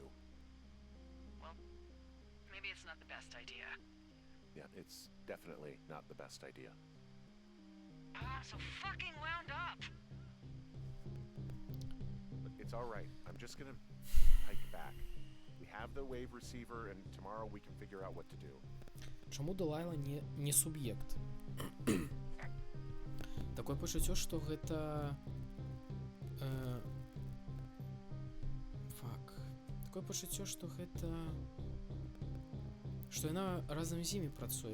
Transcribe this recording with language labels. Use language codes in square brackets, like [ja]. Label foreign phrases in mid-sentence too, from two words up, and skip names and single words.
[en] Well, maybe it's not the best idea. Yeah, it's definitely not the best idea. Ah, so fucking wound up! But it's all right. I'm just gonna hike back. We have the wave receiver, and tomorrow we can figure out what to do. [be] Чаму Дэлайла не суб'ект? Такое пачуццё, што гэта... Такое пачуццё, што гэта... Што яна разам з імі працуе.